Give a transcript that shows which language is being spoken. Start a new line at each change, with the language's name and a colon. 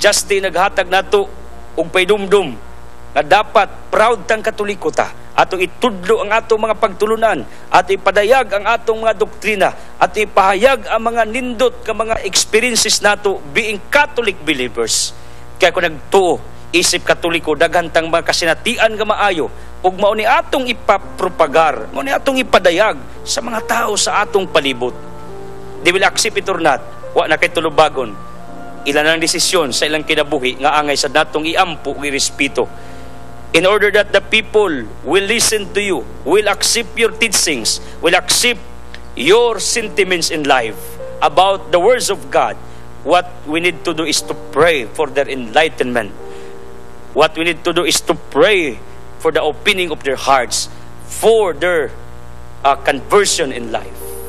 Cebuano: Justin naghatag nato og paidumdum nga dapat proud tang Katoliko ta. Atong itudlo ang atong mga pagtulunan, at ipadayag ang atong mga doktrina, at ipahayag ang mga nindot ka mga experiences nato
English: being Catholic believers.
Cebuano: Kaya kung nagtuo, isip Katoliko, daghantang mga kasinatian nga maayo, ug mao ni atong ipapropagar, mao ni atong ipadayag sa mga tao sa atong palibot.
English: They will accept it or not,
Cebuano: wa na kay tulubagon. Ilan ang desisyon sa ilang kinabuhi nga angay sa natong iampo ug irespeto.
English: In order that the people will listen to you, will accept your teachings, will accept your sentiments in life about the words of God, what we need to do is to pray for their enlightenment. What we need to do is to pray for the opening of their hearts, for their conversion in life.